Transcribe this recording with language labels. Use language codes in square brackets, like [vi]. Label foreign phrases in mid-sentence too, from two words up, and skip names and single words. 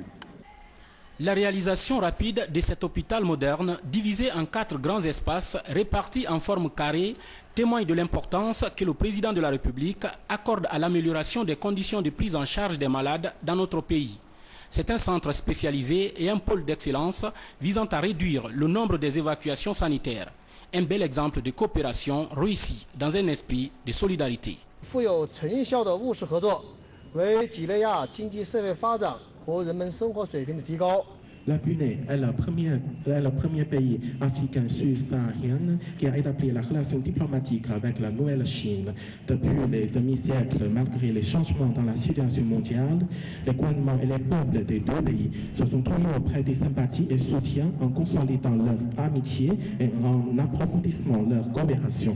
[fr] La réalisation rapide de cet hôpital moderne, divisé en 4 grands espaces répartis en forme carrée, témoigne de l'importance que le président de la République accorde à l'amélioration des conditions de prise en charge des malades dans notre pays. C'est un centre spécialisé et un pôle d'excellence visant à réduire le nombre des évacuations sanitaires. Un bel exemple de coopération réussie dans un esprit de solidarité. [zh] 富有成效的务实合作，为几内亚经济社会发展和人们生活水平的提高。 [fr] La Guinée est le premier pays africain subsaharien qui a établi la relation diplomatique avec la Nouvelle Chine. Depuis les demi-siècles, malgré les changements dans la situation mondiale, les gouvernements et les peuples des deux pays se sont toujours prêtés sympathie et soutien en consolidant leur amitié et en approfondissant leur coopération.